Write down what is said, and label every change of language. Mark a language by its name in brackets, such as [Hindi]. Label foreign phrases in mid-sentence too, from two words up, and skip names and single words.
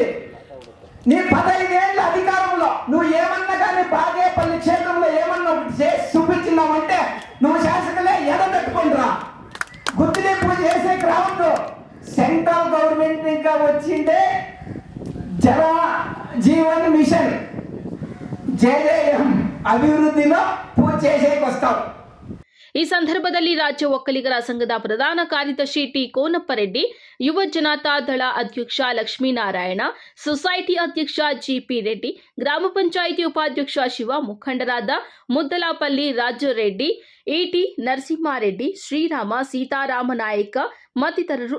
[Telugu] నీ 15 ఏళ్ళ అధికారంలో నువ్వు ఏమన్నా కానీ బాగేపల్లి క్షేత్రంలో ఏమన్నా చేసి చూపించినావంటే నువ్వు శాసకులే ఎడబెట్టుకుంటురా. గుర్తులే పూజ చేసే రావద్దు. [English] central government [Telugu] ఇంకా వచ్చిందే జల జీవన్ మిషన్ జేజేఎం అభివృద్ధిలో పూజ చేసేకి వస్తావు. [Kannada] ಈ ಸಂದರ್ಭದಲ್ಲಿ ರಾಜ್ಯ ಒಕ್ಕಲಿಗರ ಸಂಘದ ಪ್ರಧಾನ ಕಾರ್ಯದರ್ಶಿ ಟಿ ಕೋನಪ್ಪರೆಡ್ಡಿ, ಯುವ ಜನತಾ ದಳ ಅಧ್ಯಕ್ಷ ಲಕ್ಷ್ಮೀನಾರಾಯಣ, ಸೊಸೈಟಿ ಅಧ್ಯಕ್ಷ ಜಿಪಿ ರೆಡ್ಡಿ, ಗ್ರಾಮ ಪಂಚಾಯಿತಿ ಉಪಾಧ್ಯಕ್ಷ ಶಿವ, ಮುಖಂಡರಾದ ಮುದ್ದಲಪಲ್ಲಿ ರಾಜರೆಡ್ಡಿ, ಇಟಿ ನರಸಿಂಹಾರೆಡ್ಡಿ, ಶ್ರೀರಾಮ, ಸೀತಾರಾಮ ನಾಯಕ ಮತ್ತಿತರರು ಇದ್ದರು.